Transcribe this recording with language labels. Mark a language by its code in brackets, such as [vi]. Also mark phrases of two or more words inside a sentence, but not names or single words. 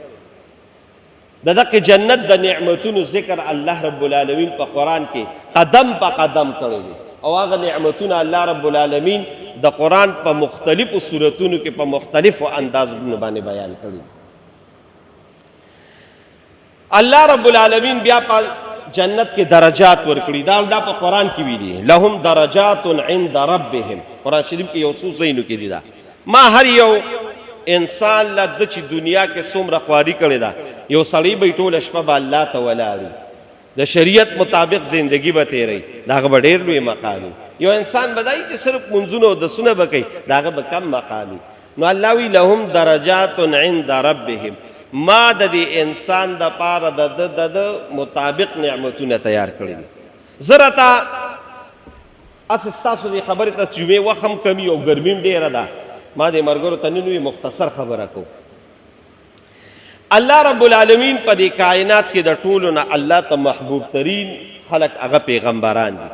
[ps] د دغه جنت د نعمتونو ذکر [ar] الله رب العالمین [ps] په قرآن کې قدم په قدم کړی دی. او هغه نعمتونه [ar] الله رب العالمین [ps] د قرآن په مختلفو صورتونو کې په مختلفو اندازونو باندې بیان کړي. [ar] الله رب العالمین [ps] بیا په جنت کې درجات ورکړي. دا په قرآن کې ویلي [ar] لهم درجات عند ربهم. [ps] قرآن شریف کې یو څو ځایونو کې دي دا. ما هر یو انسان له د چې دنیا کې څومره خواري کړې ده، یو سړی به ټوله شپه به الله ته ولاړي، د شریعت مطابق زندگی به تیری، د هغه به ډېر لوی مقام وي. یو انسان به دای چې صرف منځونه او دسونه به کوي، د هغه به کم مقام وي. نو الله وی [ar] لهم درجات عند ربهم، [ps] ما د دې انسان د پاره د مطابق نعمتونه تیار کړي دي. زه راته اسې ستاسو دې خبرې ته جمعې وخت هم کمي او ګرمي هم ډېره ده، ما دې ملګرو ته نن وی مختصر خبره کوم. [ar] الله رب العالمین [ps] په دې کائنات کې د ټولو نه الله ته محبوب ترین خلق هغه پیغمبران دي.